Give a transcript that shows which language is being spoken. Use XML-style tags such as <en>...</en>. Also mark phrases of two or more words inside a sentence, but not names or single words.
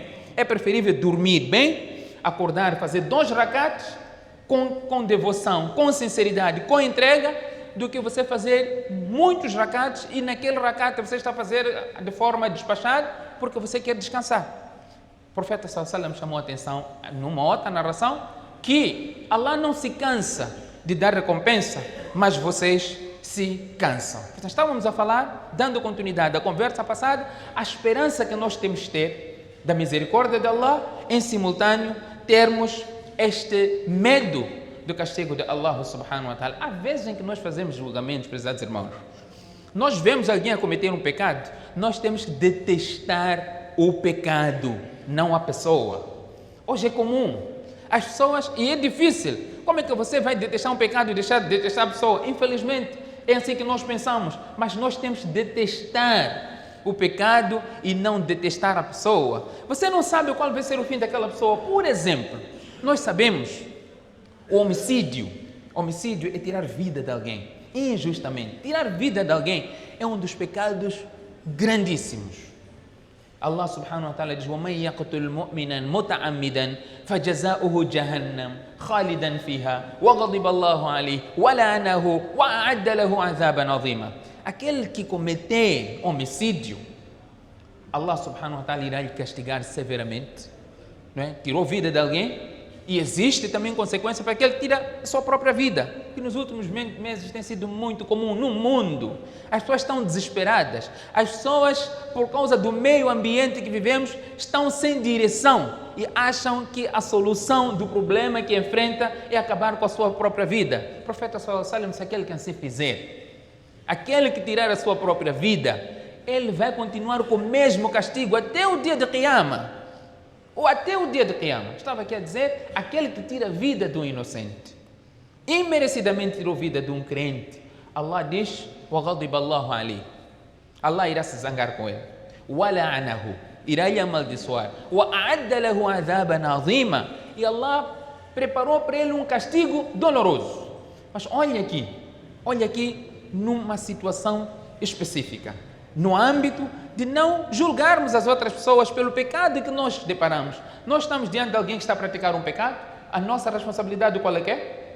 <pt>É preferível dormir bem, acordar, fazer 2 rakats com devoção, com sinceridade, com entrega, do que você fazer muitos rakats e naquele rakat você está a fazer de forma despachada porque você quer descansar. O profeta</pt> <ar>sallallahu alaihi wasallam</ar> <pt>chamou a atenção numa outra narração que Allah não se cansa de dar recompensa, mas vocês se cansam. Então, estávamos a falar, dando continuidade à conversa passada, a esperança que nós temos de ter da misericórdia de Allah, em simultâneo termos este medo do castigo de Allah</pt> <ar>subhanahu wa ta'ala.</ar> <pt>Há vezes em que nós fazemos julgamentos, prezados irmãos, nós vemos alguém a cometer um pecado, nós temos que detestar o pecado, não a pessoa. Hoje é comum, as pessoas, e é difícil, como é que você vai detestar um pecado e deixar de detestar a pessoa? Infelizmente, é assim que nós pensamos, mas nós temos que detestar o pecado e não detestar a pessoa. Você não sabe qual vai ser o fim daquela pessoa. Por exemplo, nós sabemos o homicídio é tirar vida de alguém, injustamente. Tirar vida de alguém é um dos pecados grandíssimos.</pt> <ar>Allah سبحانه وتعالى diz: وَمَنْ يَقْتُلْ مُؤْمِنًا مُتَعَمِّدًا فَجَزَاؤُهُ جَهَنَّمُ خَالِدًا فِيهَا وَغَضِبَ اللَّهُ عَلَيْهِ وَلَعَنَهُ وَأَعَدَّ لَهُ عَذَابًا عَظِيمًا.</ar> <pt>Aquele que cometer homicídio, Allah</pt> <ar>subhanahu wa ta'ala</ar> <pt>irá lhe castigar severamente. Não é? Tirou vida de alguém, E existe também consequência para que ele tira a sua própria vida, que nos últimos meses tem sido muito comum no mundo. As pessoas estão desesperadas, as pessoas, por causa do meio ambiente que vivemos, estão sem direção e acham que a solução do problema que enfrenta é acabar com a sua própria vida. O profeta</pt> <ar>sallallahu alaihi wasallam</ar> <pt>disse: aquele que assim fizer, aquele que tirar a sua própria vida, ele vai continuar com o mesmo castigo até o dia de Qiyamah. Ou até o dia de Qiyamah. Estava aqui a dizer, aquele que tira a vida de um inocente, imerecidamente tirou a vida de um crente, Allah diz:</pt> <ar>وَغَضِبَ اللَّهُ عَلَيْهِ,</ar> <pt>Allah irá se zangar com ele, وَلَعَنَهُ, irá lhe amaldiçoar,</pt> <ar>وَأَعَدَّ لَهُ عَذَابًا عَظِيمًا,</ar> <pt>e Allah preparou para ele um castigo doloroso. Mas olha aqui numa situação específica, no âmbito de não julgarmos as outras pessoas pelo pecado que nós deparamos. Nós estamos diante de alguém que está a praticar um pecado, a nossa responsabilidade qual é que é?</pt>